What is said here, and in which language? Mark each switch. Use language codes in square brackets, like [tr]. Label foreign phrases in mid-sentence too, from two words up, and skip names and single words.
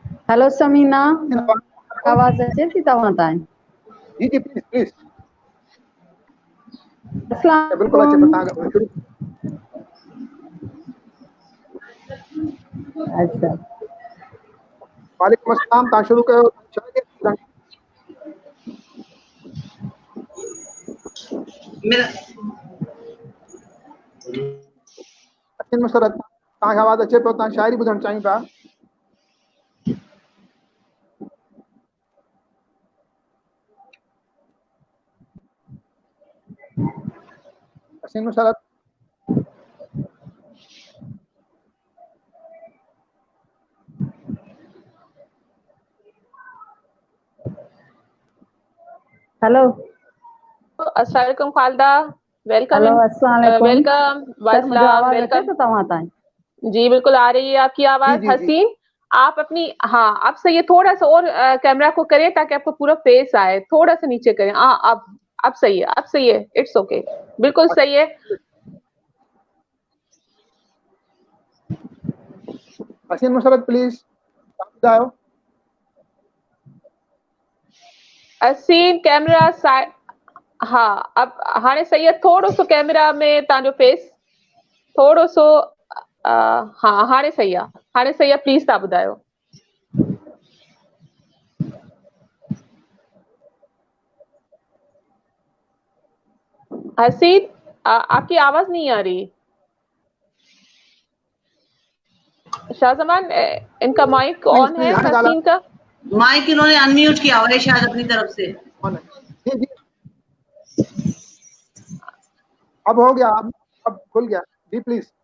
[sd] हेलो समीना, आवाज अचे थी तव्हां ताईं? [ur] جی جی پلیز پلیز. अस्सलाम بالکل اچھے وعلیکم۔ اچھا, [ar] وعليكم السلام, [sd] तव्हां शुरू कयो। मुसरत, तव्हांखे आवाज़ अचे पियो, तव्हां शाइरी ॿुधणु चाहियूं पिया। हसीन मुसरत, हेलो [ar] السلام عليكم खालदा, [en] वेलकम [ar] हेलो, السلام عليكم. [en] वेलकम [ur] سر، مجھے [ar] वालेकुम [sd] आवाज अचे [en] वेलकम। [sd] तो तव्हां ताईं? [ur] جی بالکل آ رہی ہے آپ کی जी आवाज। جی جی. حسین، آپ اپنی اب سے یہ تھوڑا سا اور کیمرا کو کریں تاکہ آپ کو پورا فیس آئے، تھوڑا سا نیچے کریں. اب صحیح ہے، اب صحیح ہے, [en] it's okay, [ur] بالکل صحیح ہے. [sd] हसीन मुसरत प्लीज, तव्हां ॿुधायो। [ur] हसीन [en] camera side, [ur] اب هاڻي صحیح ہے. [sd] थोड़ो सो कैमरा में तव्हांजो फेस थोड़ो सो हाणे सही आहे, हाणे सही आहे, प्लीज तव्हां ॿुधायो। हसीन, [ur] آپ کی آواز نہیں آ رہی. شاہ زمان، ان کا [en] mic on [ur] ہے حسین کا? مائیک انہوں نے ان میوٹ کیا ہوا ہے شاید اپنی طرف سے. جی جی، اب ہو گیا، اب کھل گیا۔ جی پلیز.